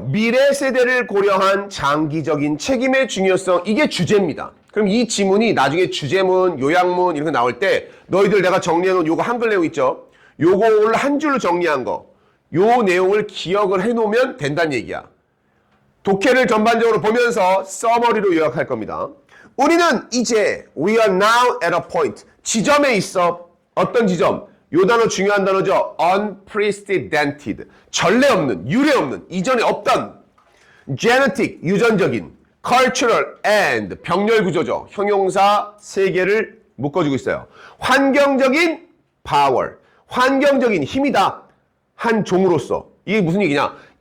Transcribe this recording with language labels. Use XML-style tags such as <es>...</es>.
<ko>미래 세대를 고려한 장기적인 책임의 중요성, 이게 주제입니다. 그럼 이 지문이 나중에 주제문, 요약문 이런 거 나올 때 너희들 내가 정리해놓은 요거 한글 내용 있죠? 요거를 한 줄로 정리한 거, 요 내용을 기억을 해놓으면 된다는 얘기야. 독해를 전반적으로 보면서 서머리로 요약할 겁니다. 우리는 이제</ko> <en>we are now at a point,</en> <ko>지점에 있어. 어떤 지점? 요 단어 중요한 단어죠. unprecedented, 전례 없는, 유례 없는, 이전에 없던, genetic, 유전적인, cultural and 병렬 구조죠. 형용사 3개를 묶어주고 있어요. 환경적인 power, 환경적인 힘이다. 한 종으로서. 이게 무슨 얘기냐?</ko>